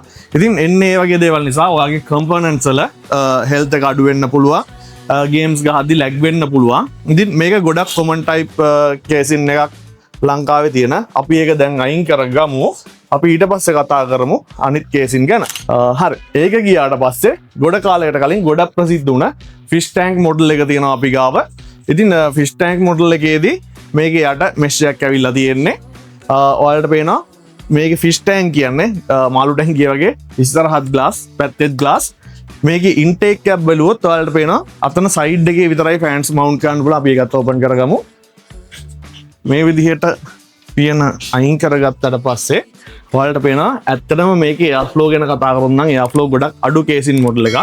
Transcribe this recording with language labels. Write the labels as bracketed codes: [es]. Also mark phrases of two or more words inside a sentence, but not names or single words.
[si] ඉතින් එන්නේ මේ වගේ දේවල් නිසා ඔයාගේ components වල health එක අඩු වෙන්න පුළුවන්. games ගහද්දි lag වෙන්න පුළුවන්. ඉතින් මේක ගොඩක් [en] common type casing [si] එකක් ලංකාවේ තියෙන. අපි ඒක දැන් අයින් කරගමු. අපි ඊට පස්සේ කතා කරමු අනිත් casing ගැන. හරි. ඒක ගියාට පස්සේ ගොඩ කාලයකට කලින් ගොඩක් ප්‍රසිද්ධ වුණ [en] fish tank model [si] එක තියෙනවා අපි ගාව. ඉතින් [en] fish tank model [si] එකේදී මේකේ යට mesh එකක් ඇවිල්ලා තියෙන්නේ. ඔයාලට පේනවා මේක [en] fish tank [si] කියන්නේ මාළු ටැංකිය වගේ ඉස්සරහත් glass පැත්තෙත් glass. මේකේ intake එක බැලුවොත් ඔයාලට පේනවා අතන side එකේ විතරයි [en] fans mount [si] කරන්න පුළුවන්. අපි ඒකත් open කරගමු. මේ විදිහට පියන අයින් කරගත්තට පස්සේ ඔයාලට පේනවා ඇත්තටම මේකේ airflow ගැන කතා කරොත් නම් airflow ගොඩක් අඩු [en] casing model [si] එකක්.